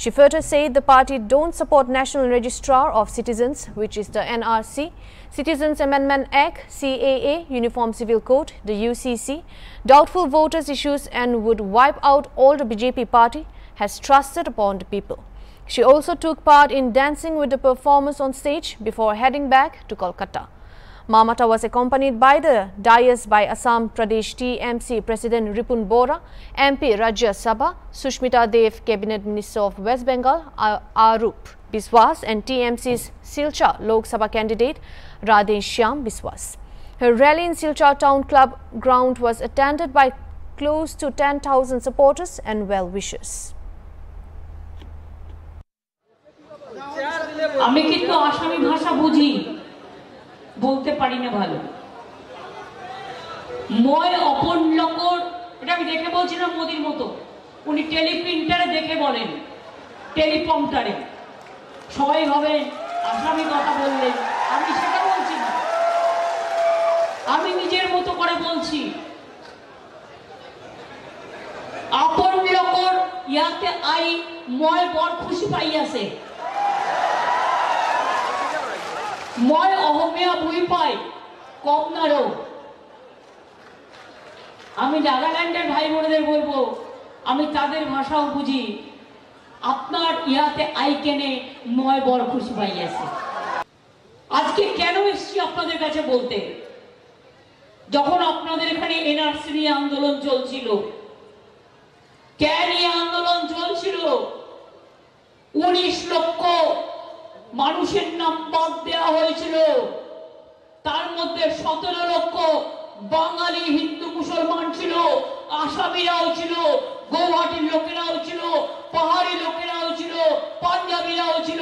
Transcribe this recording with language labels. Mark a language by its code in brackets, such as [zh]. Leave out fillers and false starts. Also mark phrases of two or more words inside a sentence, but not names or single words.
[en] She further said the party don't support National Registrar of Citizens, which is the NRC, Citizens Amendment Act, CAA, Uniform Civil Code, the UCC, doubtful voters issues and would wipe out all the BJP party has trusted upon the people. She also took part in dancing with the performers on stage before heading back to Kolkata. Mamata was accompanied by the dais by Assam Pradesh TMC President Ripun Bora, MP Rajya Sabha, Sushmita Dev, Cabinet Minister of West Bengal, Arup Biswas, and TMC's Silchar Lok Sabha candidate Radhe Shyam Biswas. Her rally in Silchar Town Club ground was attended by close to 10,000 supporters and well-wishers. [bn] আমি কিন্তু আসামি ভাষা বুঝি, বলতে পারি না ভালো। [as] মই অপন লকর, [bn] এটা আমি দেখে বলছি না মোদির মতো, উনি টেলিপ্রিন্টারে দেখে বলেন, টেলিপ্রম্পটারে। সবাই ভাবে আসামি কথা বললেন, আমি সেটা বলছি না, আমি নিজের মতো করে বলছি। [as] আপন লকর ইয়াতে আই মই বড় খুশি পাই আছে, মই অহমিয়া বুঝি পাই কম নারো। [bn] আমি নাগাল্যান্ডের ভাই বোনদের বলবো, আমি তাদের ভাষাও বুঝি। [as] আপনার ইয়াতে আই কেনে মই বড় খুশি পাই আছে। [bn] আজকে কেন এসছি আপনাদের কাছে বলতে, যখন আপনাদের এখানে এনআরসি নিয়ে আন্দোলন চলছিল, কেন এই আন্দোলন চলছিল, 19 লক্ষ মানুষের নাম বাদ দেওয়া হয়েছিল, তার মধ্যে 17 লক্ষ বাঙালি হিন্দু মুসলমান ছিল, আসামিরাও ছিল, গৌহাটির লোকেরাও ছিল, পাহাড়ি লোকেরাও ছিল, পাঞ্জাবিরাও ছিল।